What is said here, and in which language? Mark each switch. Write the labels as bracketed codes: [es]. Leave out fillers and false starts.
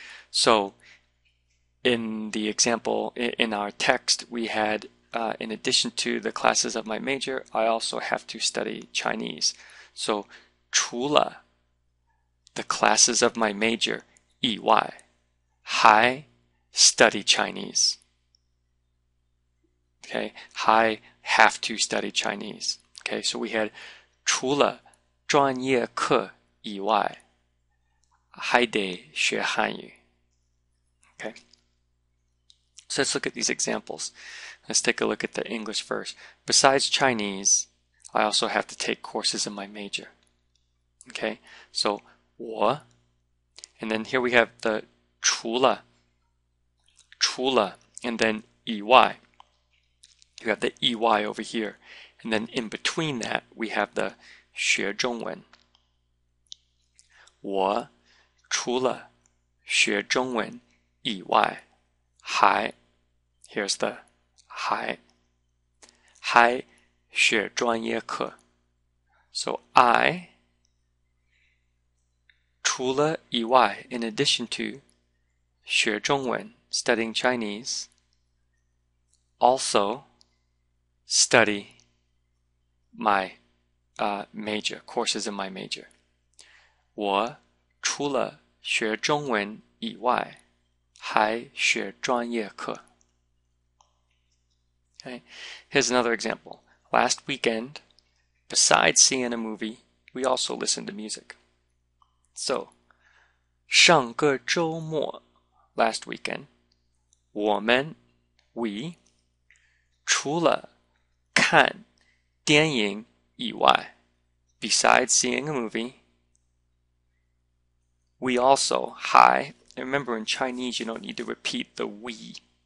[en] So in the example in our text we had in addition to the classes of my major, I also have to study Chinese. So 除了 the classes of my major [zh] 以外, 还 [en] study Chinese. Okay, I have to study Chinese. Okay, so we had [zh] 除了专业课以外, 还得学汉语. [en] Okay, so let's look at these examples. Let's take a look at the English first. Besides Chinese, I also have to take courses in my major. Okay, so 我, and then here we have the 除了, and then 以外. You have the 以外 over here, and then in between that we have the 学中文. [zh] 我除了学中文以外, 还, [en] here's the [zh] 还学专业课. [en] So I 除了以外, in addition to 学中文, studying Chinese, also study my major, courses in my major. [zh] 我除了学中文以外, 还学专业课. [en] Okay, here's another example. Last weekend, besides seeing a movie, we also listened to music. So, 上个周末, last weekend, 我们 we [zh] 除了看电影以外, [en] besides seeing a movie, we also 还, and remember in Chinese you don't need to repeat the we.